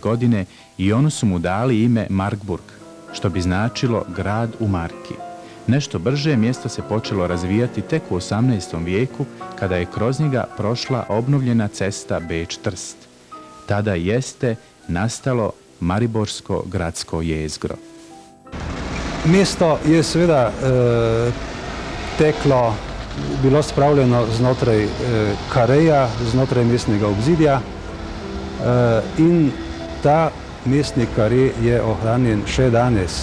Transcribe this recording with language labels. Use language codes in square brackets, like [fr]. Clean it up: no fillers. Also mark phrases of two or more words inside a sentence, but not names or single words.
[bs] godine i oni su mu dali ime Markburg, što bi značilo grad u marki. Nešto brže mjesto se počelo razvijati tek u 18. vijeku kada je kroz njega prošla obnovljena cesta Beč-Trst. Tada jeste nastalo Mariborsko gradsko jezgro. [sl] Mesto je seveda teklo, bilo spravljeno znotraj kareja, znotraj mestnega obzidja in ta mestni kare je ohranjen še danes.